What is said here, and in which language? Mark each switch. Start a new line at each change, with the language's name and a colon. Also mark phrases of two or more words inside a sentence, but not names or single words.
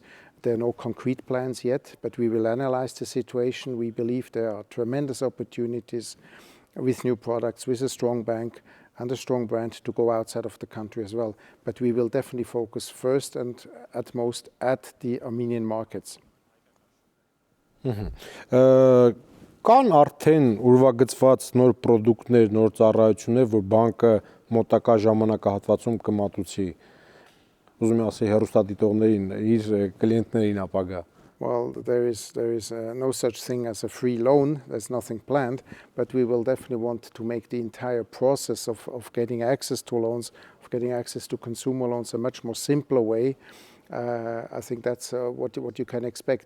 English: There are no concrete plans yet, but we will analyze the situation. We believe there are tremendous opportunities with new products, with a strong bank, and a strong brand to go outside of the country as well. But we will definitely focus first and at most at the Armenian markets.
Armenian: Կան արդեն ուրվագծված նոր պրոդուկտներ, նոր ծառայություններ, որ բանկը մոտակա ժամանակահատվածում կմատուցի, ուզում եմ ասել հեռուստադիտողներին, իր կլիենտներին ապագա։
English: Well, there is no such thing as a free loan. There's nothing planned, but we will definitely want to make the entire process of getting access to loans, of getting access to consumer loans, a much more simpler way. I think that's what you can expect.